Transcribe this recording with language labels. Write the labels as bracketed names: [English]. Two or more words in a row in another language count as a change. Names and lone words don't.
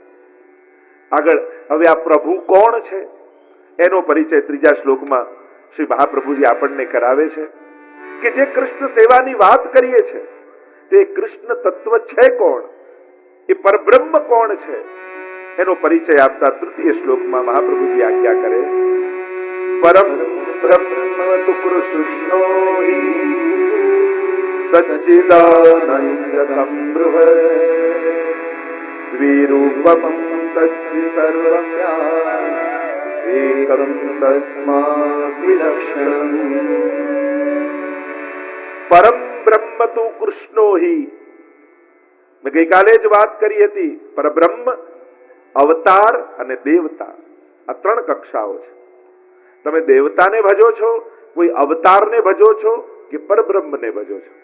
[Gujarati] આગળ હવે આ પ્રભુ કોણ છે એનો પરિચય 3જા શ્લોકમાં શ્રી મહાપ્રભુજી આપણને કરાવે છે કે જે કૃષ્ણ સેવાની વાત કરીએ છે તે કૃષ્ણ તત્વ છે કોણ, એ પરબ્રહ્મ કોણ છે, એનો પરિચય આપતા 3ય શ્લોકમાં મહાપ્રભુજી આજ્ઞા કરે, [Sanskrit] परम ब्रह्म तु कृष्णो हि सच्चिदानन्दकं बृहत् द्विरूपं तद्विसर्वस्यादेकं तस्मात् विलक्षणम्। परम ब्रह्म तु कृष्णो हि. [Gujarati] મેં ગઈકાલે જ વાત કરી હતી, પરબ્રહ્મ, અવતાર અને દેવતા, આ ત્રણ કક્ષાઓ છે. તમે દેવતાને ભજો છો, કોઈ અવતારને ભજો છો કે પરબ્રહ્મને ભજો છો?